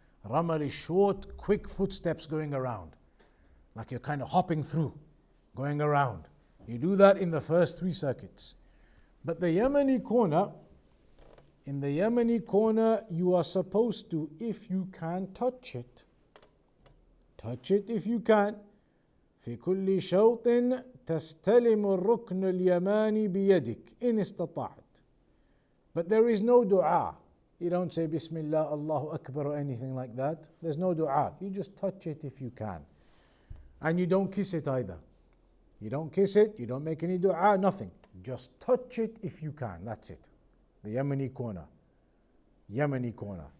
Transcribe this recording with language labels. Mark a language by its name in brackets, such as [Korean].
[English] Ramal is short, quick footsteps going around. Like you're kind of hopping through, going around. You do that in the first 3 circuits. But the Yemeni corner, in the Yemeni corner, you are supposed to, if you can, touch it. Touch it if you can. [Arabic] في كل شوط تستلم الركن اليماني بيدك إن استطعت. [English] But there is no dua. You don't say Bismillah, Allahu Akbar or anything like that. There's no dua. You just touch it if you can. And you don't kiss it either. You don't kiss it, you don't make any dua, nothing. Just touch it if you can. That's it. The Yemeni corner. Yemeni corner.